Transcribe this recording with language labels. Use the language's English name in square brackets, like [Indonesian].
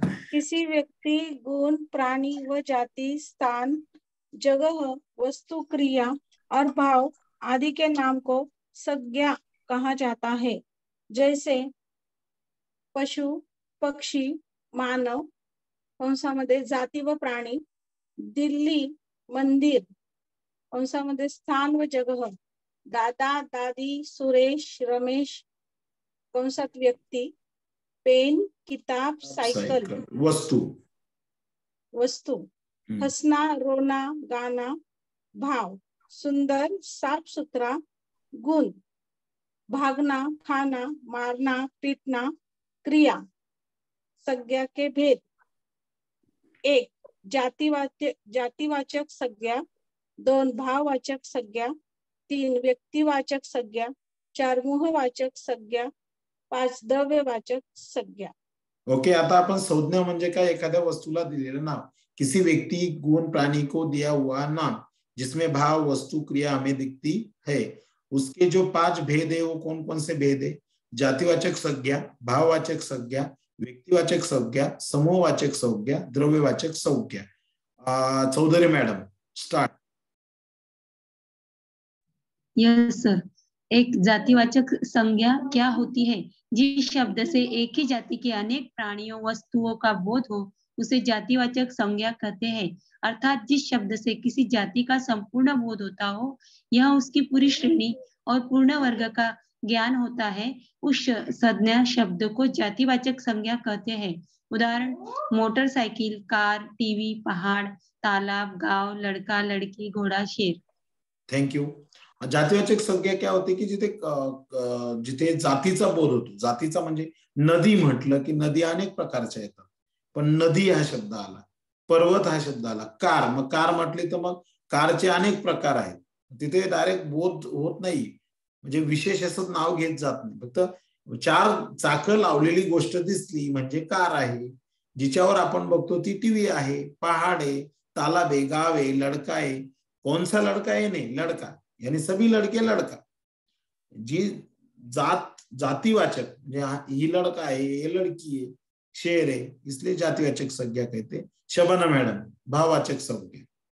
[Hindi] किसी व्यक्ति, गुण, प्राणी व जाति, स्थान, जगह, वस्तु, क्रिया और भाव आदि के नाम को संज्ञा कहा जाता है. जैसे पशु, पक्षी, मानव [Marathi] कंसामध्ये [Hindi] जाति व प्राणी, दिल्ली, मंदिर कंसामध्ये स्थान व जगह, दादा, दादी, सुरेश, रमेश [Marathi] कंसात व्यक्ती, [Hindi] पेन, किताब, साइकिल, वस्तु, वस्तु, हंसना, रोना, गाना, भाव, सुंदर, साफ सुथरा, गुण, भागना, खाना, मारना, पीटना, क्रिया. संज्ञा के भेद: 1. जातिवाचक संज्ञा, 2. भाववाचक संज्ञा, 3. व्यक्तिवाचक संज्ञा, 4. मोहवाचक संज्ञा, 5. द्रव्यवाचक संज्ञा. [Marathi] ओके, आता आपण संज्ञा म्हणजे काय? एखाद्या वस्तूला दिलेलं नाव. [Hindi] किसी व्यक्ति, गुण, प्राणी को दिया हुआ नाम जिसमें भाव, वस्तु, क्रिया हमें दिखती है. उसके जो 5 भेद है वो कौन कौन से भेद है? जातिवाचक संज्ञा, भाववाचक संज्ञा, व्यक्तिवाचक संज्ञा, समूहवाचक संज्ञा, द्रव्यवाचक संज्ञा. Chaudhary madam, start. [English] Yes sir. [Hindi] एक जातिवाचक संज्ञा क्या होती है? जिस शब्द से एक ही जाति के अनेक प्राणियों, वस्तुओं का बोध हो उसे जातिवाचक संज्ञा कहते हैं. अर्थात जिस शब्द से किसी जाति का संपूर्ण बोध होता हो, यह उसकी पूरी श्रेणी और पूर्ण वर्ग का ज्ञान होता है, उस संज्ञा शब्द को जातिवाचक संज्ञा कहते हैं. उदाहरण: मोटरसाइकिल, कार, टीवी, पहाड़, तालाब, गांव, लड़का, लड़की, घोड़ा, शेर. [English] Thank you. [Marathi] जातिवाचक संज्ञा [Hindi] क्या होती की [Marathi] जिथे जातीचा बोध होतो. जातीचा म्हणजे नदी म्हटलं की नदी अनेक प्रकारच्या येतात, पण नदी हा शब्द आला, पर्वत हा शब्द आला, कार, मग कार म्हटली तर मग कारचे अनेक प्रकार आहेत. तिथे डायरेक्ट बोध होत नाही, म्हणजे विशेष असं नाव घेत जात नाही. फक्त 4 चाकं लावलेली गोष्ट दिसली म्हणजे कार आहे. जिच्यावर आपण बघतो ती टीव्ही आहे, [Hindi] पहाड़ है, तालाब है, गाव है, लड़का है. कौन सा लड़का है? नहीं, लड़का, यानी सभी लड़के लड़का. [Marathi] जी जातिवाचक म्हणजे ही [Hindi] लड़का है, ये लड़की है, शेर है, इसलिए जातिवाचक संज्ञा कहते. शबाना मैडम, भाववाचक संज्ञा.